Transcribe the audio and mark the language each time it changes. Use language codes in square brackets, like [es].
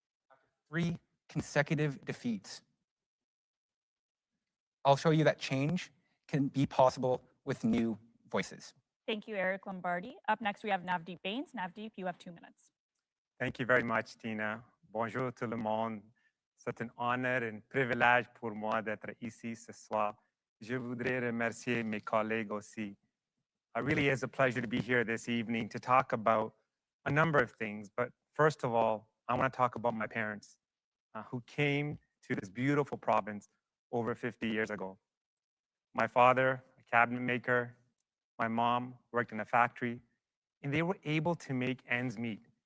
[en] After 3 consecutive defeats, I'll show you that change can be possible with new voices. Thank you, Eric Lombardi. Up next, we have Navdeep Bains. Navdeep, you have 2 minutes. Thank you very much, Tina. [fr] Bonjour tout le monde. C'est un honneur et un privilège pour moi d'être ici ce soir. Je voudrais remercier mes collègues aussi. [en] It really is a pleasure to be here this evening to talk about a number of things. But first of all, I want to talk about my parents who came to this beautiful province over 50 years ago. My father, a cabinet maker, my mom worked in a factory, and they were able to make ends meet.